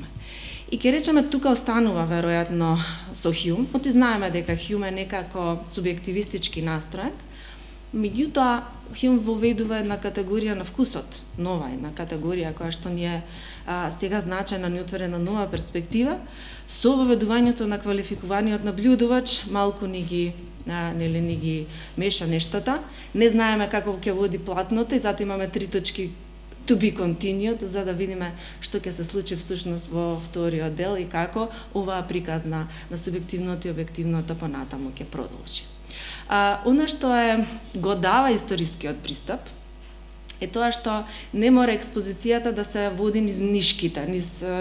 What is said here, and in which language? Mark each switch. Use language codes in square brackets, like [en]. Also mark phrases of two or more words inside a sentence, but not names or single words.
[mk] И ке речеме тука останува веројатно со Хјум, оти знаеме дека Хјум е некако субјективистички настроен, меѓутоа Хјум воведува една категорија на вкусот, нова една категорија која што ни е сега значајна, ни отворена нова перспектива, со воведувањето на квалификуваниот наблюдувач, малку ни ги меша нештата, не знаеме како ќе води платното и затоа имаме 3 точки [en] to be continued, [mk] за да видиме што ќе се случи всушност во вториот дел и како оваа приказ на субјективното и објективното понатаму ќе продолжи. Оно што го дава историскиот пристап е тоа што не мора експозицијата да се води низ нишките, низ